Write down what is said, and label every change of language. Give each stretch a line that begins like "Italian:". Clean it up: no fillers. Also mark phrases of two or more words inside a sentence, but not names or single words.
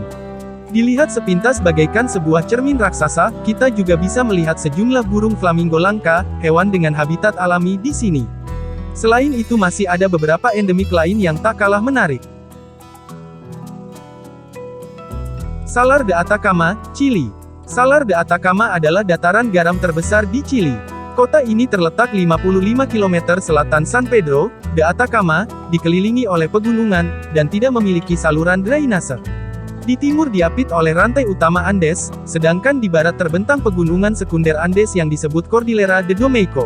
Indonesian: Dilihat sepintas bagaikan sebuah cermin raksasa, kita juga bisa melihat sejumlah burung flamingo langka, hewan dengan habitat alami di sini. Selain itu masih ada beberapa endemik lain yang tak kalah menarik. Salar de Atacama, Chili. Salar de Atacama adalah dataran garam terbesar di Chili. Kota ini terletak 55 km selatan San Pedro de Atacama, dikelilingi oleh pegunungan, dan tidak memiliki saluran drainase. Di timur diapit oleh rantai utama Andes, sedangkan di barat terbentang pegunungan sekunder Andes yang disebut Cordillera de Domeyko.